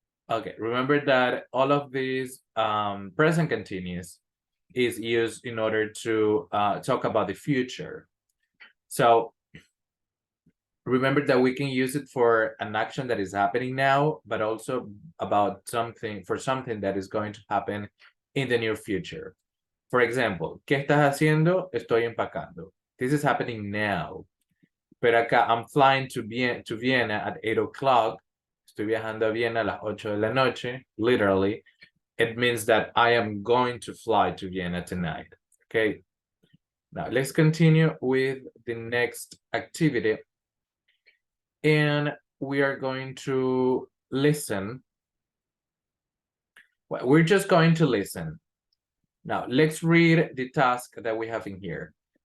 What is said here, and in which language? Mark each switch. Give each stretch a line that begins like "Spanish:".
English: Okay, remember that all of these present continuous is used in order to talk about the future. So remember that we can use it for an action that is happening now, but also about something that is going to happen in the near future. For example,
Spanish: ¿qué estás haciendo? Estoy empacando.
English: This is happening now.
Spanish: Pero acá,
English: I'm flying to Vienna at 8 o'clock.
Spanish: Estoy viajando a Viena a las 8 de la noche, literally.
English: It means that I am going to fly to Vienna tonight. Okay. Now let's continue with the next activity. And we are going to listen. Well, we're just going to listen. Now let's read the task that we have in here.